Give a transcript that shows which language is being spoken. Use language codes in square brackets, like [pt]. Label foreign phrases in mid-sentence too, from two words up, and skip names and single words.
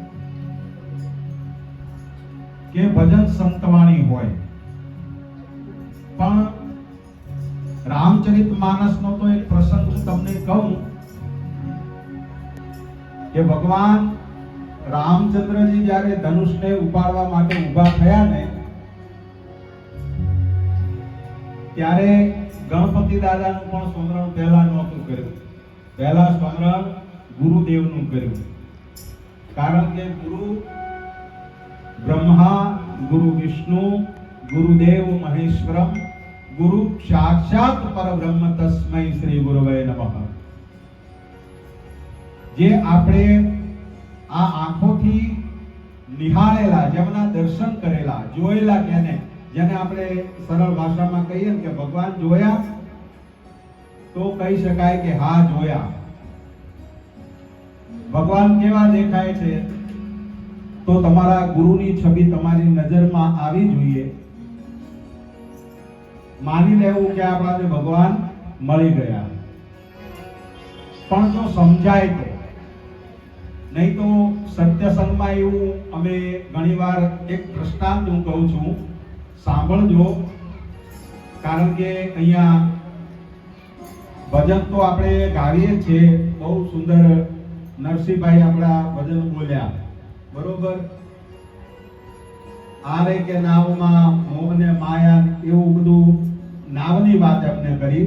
[gu] કે ભજન સંતવાણી હોય પણ રામચરિતમાનસનો તો એક પ્રસંગ હું તમને કહું કે ભગવાન રામચંદ્રજી જ્યારે ધનુષને ઉપાડવા માટે ઊભા થયા ને ત્યારે ગણપતિ દાદાનું પણ સ્મરણ પહેલા નહોતું કર્યું। પહેલા સ્મરણ ગુરુદેવનું કર્યું કારણ કે [sa] गुरु ब्रह्मा गुरु विष्णु गुरुदेव महेश्वरम गुरु साक्षात परब्रह्म तस्मै श्री गुरुवे नमः। [gu] જે આપણે આ આંખોથી નિહાળેલા જેમના દર્શન કરેલા જોયેલા કેને જેને આપણે સરળ ભાષામાં કહીએ કે ભગવાન જોયા તો કહી શકાય કે હા જોયા। ભગવાન કેવા દેખાય છે તો તમારા ગુરુની છવિ તમારી નજરમાં આવી જોઈએ। માની લેવું કે આપણા જે ભગવાન મળી ગયા પણ જો સમજાય તો નહીં તો સત્સંગમાં એવું અમે ઘણીવાર એક દૃષ્ટાંત હું કહું છું સાંભળજો કારણ કે અહીંયા ભજન તો આપણે ગાવીએ જ છીએ, બહુ સુંદર નરસિંહભાઈ આપણા ભજન બોલ્યા, બરોબર. આરે કે નાવમાં મોહને માયા એવું બધું નાવની વાત એમને કરી.